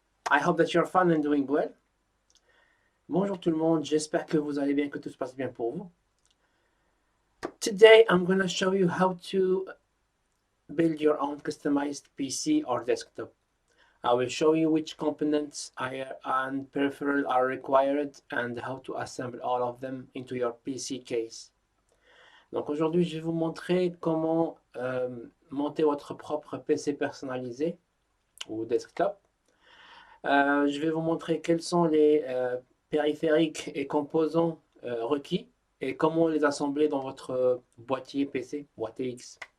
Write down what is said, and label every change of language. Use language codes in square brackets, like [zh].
[en] I hope that you're fine and doing well. [fr] Bonjour tout le monde, j'espère que vous allez bien, que tout se passe bien pour vous. [en] Today I'm going to show you how to build your own customized PC or desktop. I will show you which components and peripherals are required and how to assemble all of them into your PC case. [fr] Donc aujourd'hui, je vais vous montrer comment monter votre propre PC personnalisé ou desktop. Je vais vous montrer quels sont les périphériques et composants requis et comment les assembler dans votre boîtier PC, boîtier X.